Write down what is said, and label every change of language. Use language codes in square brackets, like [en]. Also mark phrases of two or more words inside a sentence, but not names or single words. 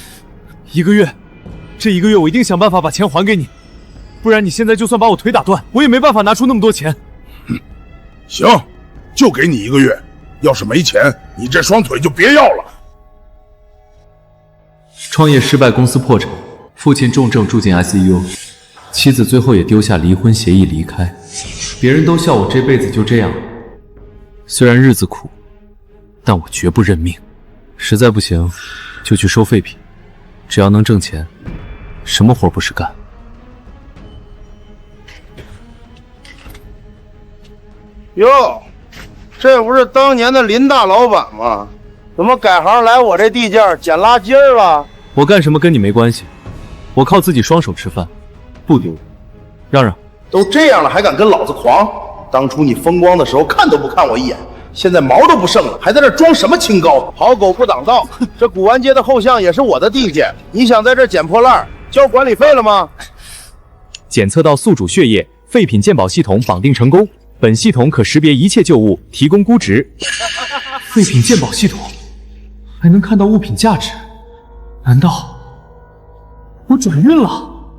[zh] 1 个月，这1个月我一定想办法把钱还给你，不然你现在就算把我腿打断，我也没办法拿出那么多钱。行，就给你1个月。要是没钱，你这双腿就别要了。创业失败，公司破产，父親重症住進 ICU，妻子最後也丟下離婚協議離開。別人都笑我這輩子就這樣，雖然日子苦，但我絕不認命。實在不行，就去收廢品，只要能掙錢，什麼活不是幹。喲，這不是當年的林大老闆嗎？怎麼改行來我這地界撿垃圾了？我幹什麼跟你沒關係，我靠自己雙手吃飯，不丟人。讓讓，都這樣了還敢跟老子狂？當初你風光的時候看都不看我一眼，現在毛都不剩了，還在這裝什麼清高？好狗不擋道！這古玩街的後巷也是我的地界，你想在這撿破爛，交管理費了嗎？檢測到宿主血液，廢品鑑寶系統綁定成功。本系統可識別一切舊物，提供估值。廢品鑑寶系統還能看到物品價值？難道我轉運了？